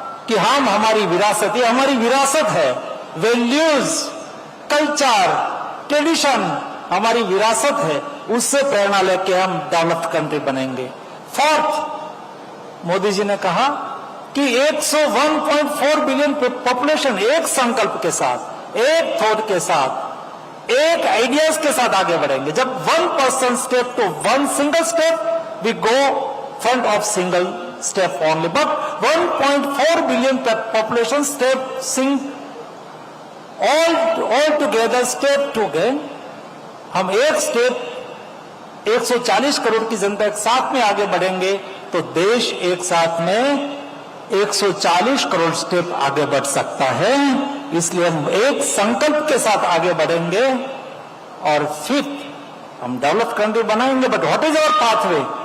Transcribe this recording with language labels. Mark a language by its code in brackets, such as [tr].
[hi] कि हम हमारी विरासत, ये हमारी विरासत है, वैल्यूज, कल्चर, ट्रेडिशन हमारी विरासत है, उससे प्रेरणा लेके हम डेवलप्ड कंट्री बनेंगे। फोर्थ, मोदी जी ने कहा कि 101.4 बिलियन पॉपुलेशन एक संकल्प के साथ, एक थॉट के साथ, एक आइडियाज के साथ आगे बढ़ेंगे। [en] जब 1% step to 1 single step, we go front of single step only, but 1.4 billion population step all together step to gain। [hi] हम एक स्टेप 140 करोड़ की जनता एक साथ में आगे बढ़ेंगे तो देश एक साथ में 140 करोड़ स्टेप आगे बढ़ सकता है। इसलिए हम एक संकल्प के साथ आगे बढ़ेंगे। और फिफ्थ, हम डेवलप कंट्री बनाएंगे, [en] But what is our pathway?